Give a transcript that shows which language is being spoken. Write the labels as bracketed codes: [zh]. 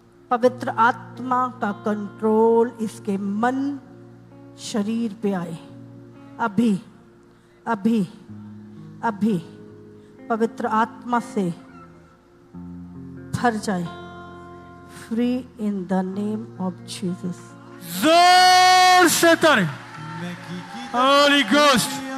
[hi] पवित्र आत्मा का कंट्रोल इसके मन शरीर पे आए। अभी अभी अभी पवित्र आत्मा से भर जाए। [en] Free in the name of Jesus. [hi] जोर से तारे। [en] Holy Ghost.